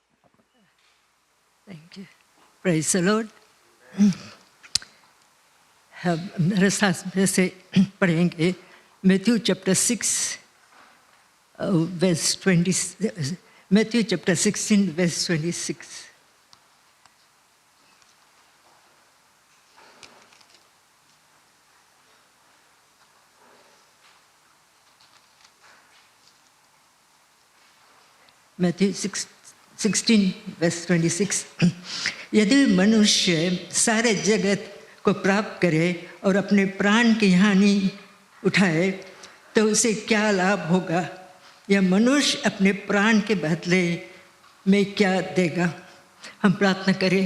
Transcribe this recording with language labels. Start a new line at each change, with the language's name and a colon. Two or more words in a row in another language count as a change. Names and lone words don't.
English: Thank you. Praise the Lord.
Hindi: हम मेरे साथ में से पढ़ेंगे
English: Matthew chapter 6 verse 20, Matthew chapter 16 verse 26. Matthew 16 verse 26.
Hindi: यदि मनुष्य सारे जगत को प्राप्त करे और अपने प्राण की हानि उठाए तो उसे क्या लाभ होगा, या मनुष्य अपने प्राण के बदले में क्या देगा। हम प्रार्थना करें।